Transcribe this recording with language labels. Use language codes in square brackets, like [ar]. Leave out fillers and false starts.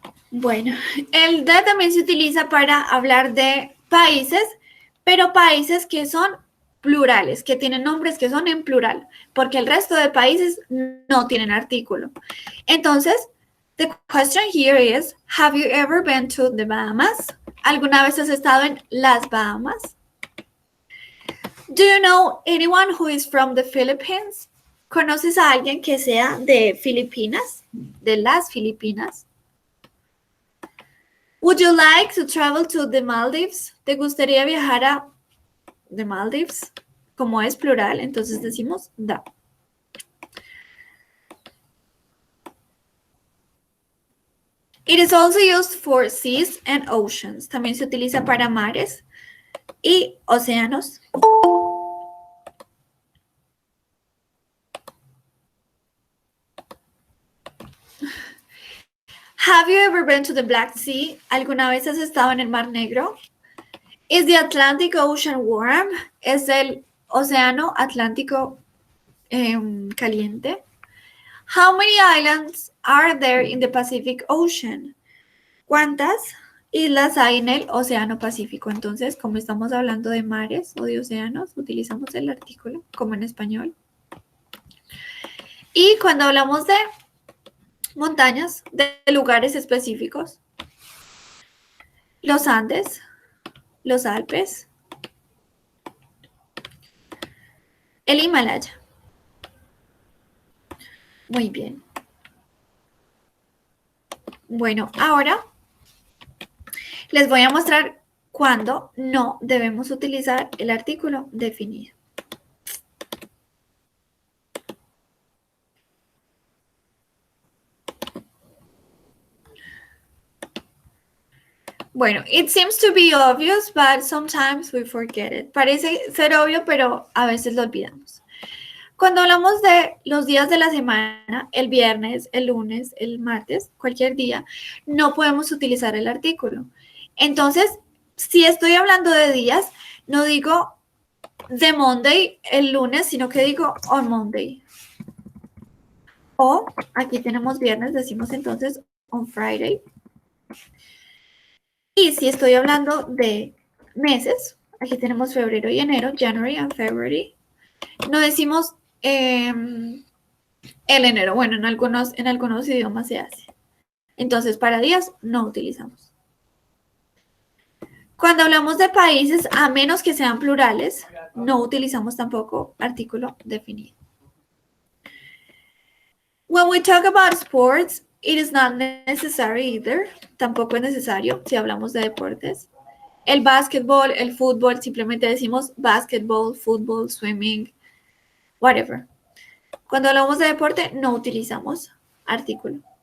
[es] Bueno, el de también se utiliza para hablar de países, pero países que son plurales, que tienen nombres que son en plural, porque el resto de países no tienen artículo. [en] Entonces, the question here is, have you ever been to the Bahamas? [es] ¿Alguna vez has estado en las Bahamas? [en] Do you know anyone who is from the Philippines? [es] ¿Conoces a alguien que sea de Filipinas? De las Filipinas. [en] Would you like to travel to the Maldives? [es] ¿Te gustaría viajar a the Maldives? Como es plural, entonces decimos da. [en] It is also used for seas and oceans. [es] También se utiliza para mares y océanos. [en] Have you ever been to the Black Sea? [es] ¿Alguna vez has estado en el Mar Negro? [en] Is the Atlantic Ocean warm? [es] ¿Es el océano Atlántico caliente? [en] How many islands are there in the Pacific Ocean? [es] ¿Cuántas islas hay en el Océano Pacífico? Entonces, como estamos hablando de mares o de océanos, utilizamos el artículo como en español. Y cuando hablamos de montañas, de lugares específicos, los Andes, los Alpes, el Himalaya. Muy bien. Bueno, ahora les voy a mostrar cuándo no debemos utilizar el artículo definido. [en] Bueno, it seems to be obvious, but sometimes we forget it. [es] Parece ser obvio, pero a veces lo olvidamos. Cuando hablamos de los días de la semana, el viernes, el lunes, el martes, cualquier día, no podemos utilizar el artículo. Entonces, si estoy hablando de días, no digo [en] the Monday, [es] el lunes, sino que digo [en] on Monday. [es] O aquí tenemos viernes, decimos entonces [en] on Friday. [es] Y si estoy hablando de meses, aquí tenemos febrero y enero, [en] January and February. [es] No decimos el enero. Bueno, en algunos idiomas se hace. Entonces, para días no utilizamos. Cuando hablamos de países, a menos que sean plurales, no utilizamos tampoco artículo definido. [en] When we talk about sports, it is not necessary either. [es] Tampoco es necesario si hablamos de deportes. El básquetbol, el fútbol, simplemente decimos basketball, fútbol, [en] swimming, whatever. [es] Cuando hablamos de deporte, no utilizamos artículo.